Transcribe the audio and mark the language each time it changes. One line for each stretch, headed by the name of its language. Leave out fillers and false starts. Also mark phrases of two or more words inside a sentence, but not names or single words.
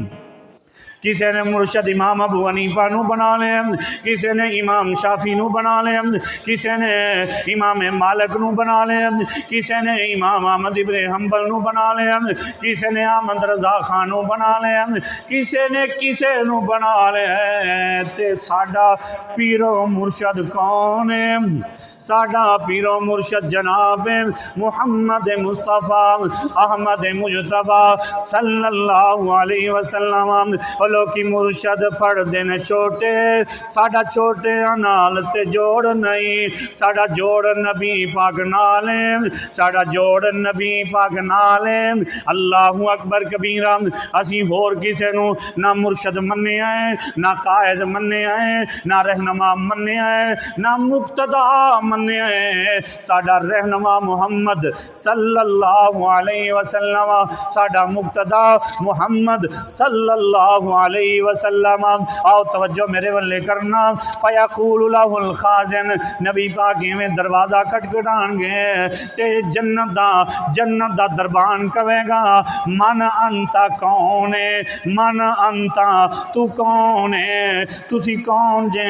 Punjabi: کسی نے مرشد امام ابو حنیفہ نوں بنا لیا، کسی نے امام شافعی نوں بنا لیا، کسی نے امام مالک نوں بنا لیا، کسی نے امام احمد ابن حنبل نوں بنا لیا، کسی نے احمد رضا خان نوں بنا لیا، کسی نے کسے نوں بنا لیا. تے ساڈا پیر و مرشد کون ہے? ساڈا پیر و مرشد جناب محمد مصطفیٰ احمد مجتبیٰ
Arabic: صلى الله عليه وسلم.
Punjabi: بولو کہ مرشد پڑھدے نے چھوٹے، ساڈا چھوٹیاں نال تے جوڑ نہیں، ساڈا جوڑ نبی پاک نال ہے، ساڈا جوڑ نبی پاک نال ہے.
Arabic: الله أكبر كبيرا.
Punjabi: اسی ہور کسے نوں نہ مرشد منیا ہے، نہ قائد منیا ہے، نہ رہنما منیا ہے، نہ مقتدا منیا ہے. ساڈا رہنما محمد
Arabic: صلى الله عليه وسلم,
Punjabi: ساڈا مقتدا محمد
Arabic: صلى الله عليه وسلم.
Punjabi: آؤ توجہ میرے ولے کرنا.
Arabic: فيقول له الخازن,
Punjabi: نبی پاک میں دروازہ کھٹکھٹانگے تے جنت دا دربان کویگا,
Arabic: من أنت
Punjabi: کون ہے,
Arabic: من أنت
Punjabi: تو کون ہے، تسی کون جے.